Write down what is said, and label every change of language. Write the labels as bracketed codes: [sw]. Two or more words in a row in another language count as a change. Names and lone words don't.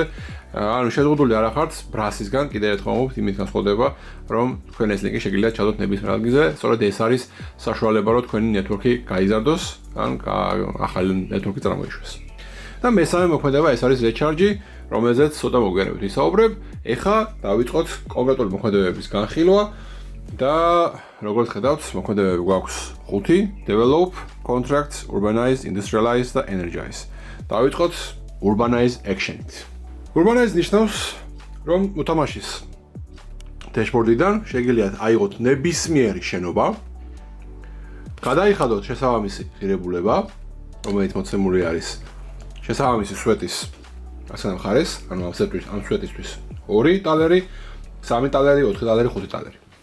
[ka] ანუ შეზღუდული არ ახართ ბრასისგან, კიდევ ერთხელ მომობთ იმით განსხვავდება, რომ თქვენ ეს ლინკი შეგიძლიათ ჩადოთ ნებისმიერ ადგილზე, სწორედ ეს არის საშუალება, რომ თქვენი ნეტვორკი გაიზარდოს, ან ახალი ნეტვორკი წარმოიშვეს. და მესამე მოქმედება ეს არის recharge, რომელზეც ცოტა მოგვიანებით ვისაუბრებ. ეხლა დავიწყოთ კონკრეტული მოქმედებების განხილვა და როგორც ხედავთ, მოქმედებები გვაქვს 5: [en] develop, contract, urbanize, industrialize და energize. [ka] დავიწყოთ [en] urbanize action- [ka] ით. Urbanize ნიშნავს, რომ მოთამაშის dashboard-დან შეგიძლიათ აიღოთ ნებისმიერი შენობა, გადაიხადოთ შესაბამისი ღირებულება, რომელიც მოცემული არის შესაბამისი სვეტის ასენა მხარეს, ანუ ამ სვეტისთვის 2 ტალერი, 3 ტალერი, 4 ტალერი, 5 ტალერი.